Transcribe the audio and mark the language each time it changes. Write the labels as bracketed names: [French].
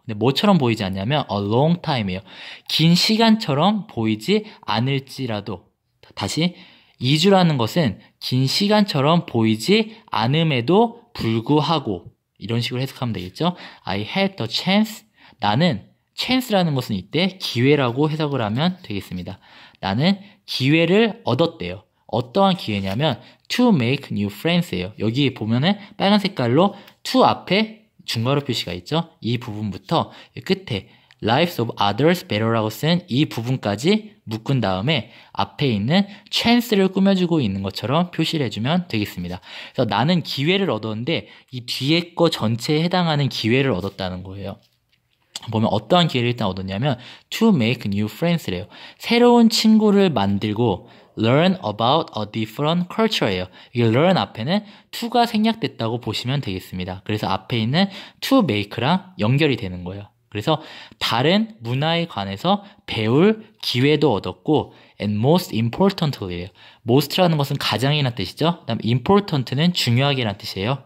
[Korean] 근데 뭐처럼 보이지 않냐면 [English] a long time [Korean] 이에요. 긴 시간처럼 보이지 않을지라도. 다시 2주라는 것은 긴 시간처럼 보이지 않음에도 불구하고 이런 식으로 해석하면 되겠죠. [English] I had the chance. [Korean] 나는 chance라는 것은 이때 기회라고 해석을 하면 되겠습니다. 나는 기회를 얻었대요. 어떠한 기회냐면 [English] to make new friends예요. [Korean] 여기 보면은 빨간 색깔로 to 앞에 중괄호 표시가 있죠. 이 부분부터 끝에 [English] lives of others better [Korean] 라고 쓴 이 부분까지 묶은 다음에 앞에 있는 chance를 꾸며주고 있는 것처럼 표시를 해주면 되겠습니다. 그래서 나는 기회를 얻었는데 이 뒤에 거 전체에 해당하는 기회를 얻었다는 거예요. 보면 어떠한 기회를 일단 얻었냐면 [English] to make new friends [Korean] 래요. 새로운 친구를 만들고 [English] learn about a different culture예요. [Korean] 이게 learn 앞에는 to가 생략됐다고 보시면 되겠습니다. 그래서 앞에 있는 to make랑 연결이 되는 거예요. 그래서 다른 문화에 관해서 배울 기회도 얻었고 [English] and most importantly [Korean] 예요. most라는 것은 가장이라는 뜻이죠. 그다음 important는 중요하게라는 뜻이에요.